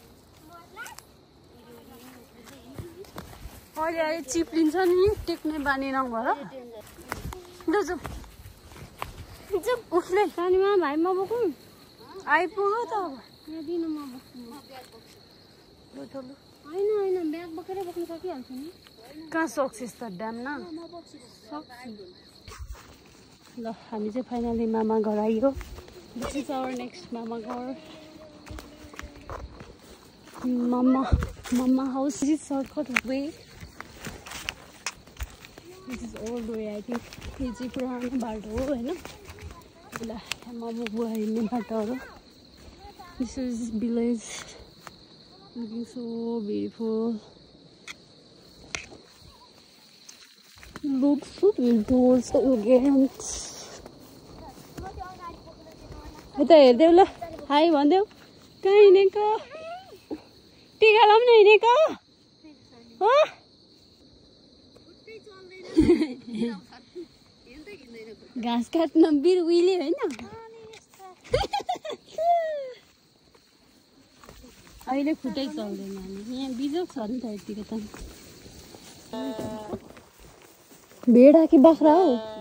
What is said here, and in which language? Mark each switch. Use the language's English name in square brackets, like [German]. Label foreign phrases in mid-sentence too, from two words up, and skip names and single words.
[Nepali] अहिले चिप्लिन्छ नि टेक्ने बानी नभएर ल जाउँ उठ्ने सानीमा भाइ म बोकौँ आइपुग्यो त अब यहाँ दिनु म बस्छु होइन ब्याग बोकेरै बोक्नु सकिहाल्छु नि कहाँ सक्छस् त ड्याम न ल हामी चाहिँ फाइनली मामा घर आइयो [English] this is our next [Nepali] मामा घर [English] mama house is shortcut way this is old way I think [Nepali] यो चाहिँ पुरानो बाटो हो होइन ल आमा बुबा हिँड्ने बाटोहरू [English] this is village looking so beautiful looks so beautiful so elegant [Nepali] यता हेर्देऊ ल हाई भन्देऊ कहाँ हिँडेको टिका लाउन हिँडेको हो घाँस काट्न बिर उहिले होइन अहिले खुट्टै चल्दैन यहाँ बिजोग छ नि त यतिको त भेडा कि बाख्रा हो